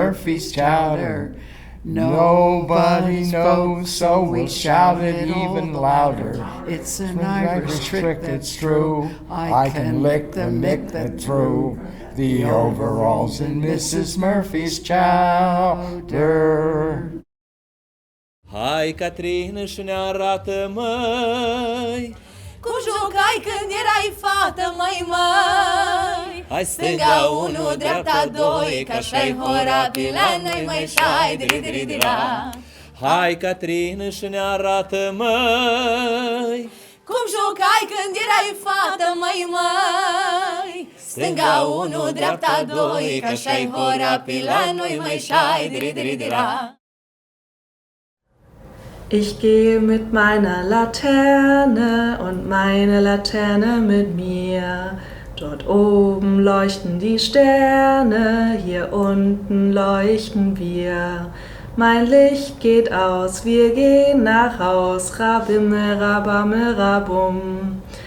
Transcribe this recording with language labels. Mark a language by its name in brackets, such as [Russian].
[English] Murphy's chowder? Nobody knows, so we shouted even louder. It's an Irish trick that's true. I can lick the mick that threw the overalls in Mrs. Murphy's chowder. [Romanian] Hai, Catrina, și ne arată, măi, Cum jucai când erai fată, măi. hai Stânga unu, dreapta doi, că așa-i hora pe la noi, măi, șai, diri-diri-dira. Hai, Catrina, și ne arată, măi, Cum jucai când erai fată, măi. Stânga unu, dreapta doi, că așa-i hora pe la noi, măi, șai, diri-diri-dira. [German] Ich gehe mit meiner Laterne und meine Laterne mit mir. Dort oben leuchten die Sterne, hier unten leuchten wir. Mein Licht geht aus, wir gehen nach Haus, rabimme, rabamme, rabum.